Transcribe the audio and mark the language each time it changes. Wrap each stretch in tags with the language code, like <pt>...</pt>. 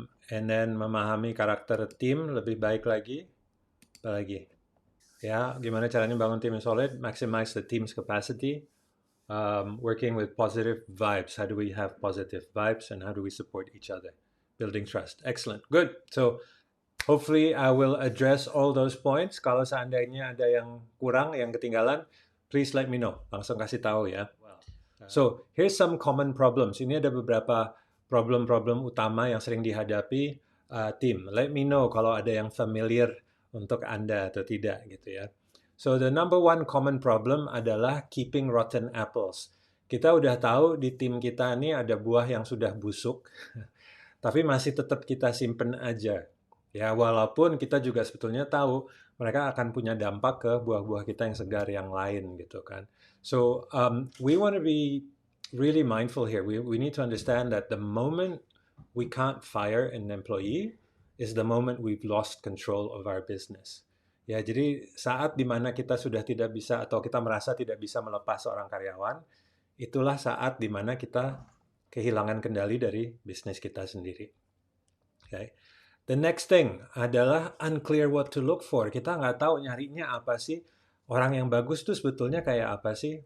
<en>And then</en> <id>memahami karakter tim lebih baik lagi. Apa lagi? Ya, gimana caranya bangun tim yang solid.</id> <en>Maximize the team's capacity. Working with positive vibes. How do we have positive vibes and how do we support each other? Building trust. Excellent. Good. So hopefully I will address all those points.</en> <id>Kalau seandainya ada yang kurang, yang ketinggalan,</id> <en>please let me know.</en> <id>Langsung kasih tahu ya.</id> <en>So here's some common problems.</en> <id>Ini ada beberapa problem-problem utama yang sering dihadapi tim.</id> <en>Let me know</en> <id>kalau ada yang familiar untuk Anda atau tidak gitu ya.</id> <en>So the number one common problem adalah keeping rotten apples.</en> <id>Kita udah tahu di tim kita ini ada buah yang sudah busuk, tapi masih tetap kita simpen aja. Ya, walaupun kita juga sebetulnya tahu mereka akan punya dampak ke buah-buah kita yang segar yang lain gitu kan.</id> <en>So we want to be really mindful here. We need to understand that the moment we can't fire an employee is the moment we've lost control of our business.</en> <id>Ya, jadi saat dimana kita sudah tidak bisa atau kita merasa tidak bisa melepas seorang karyawan, itulah saat dimana kita kehilangan kendali dari bisnis kita sendiri.</id> <en>Okay. The next thing adalah unclear what to look for.</en> <id>Kita nggak tahu nyarinya apa sih. Orang yang bagus tuh sebetulnya kayak apa sih?</id>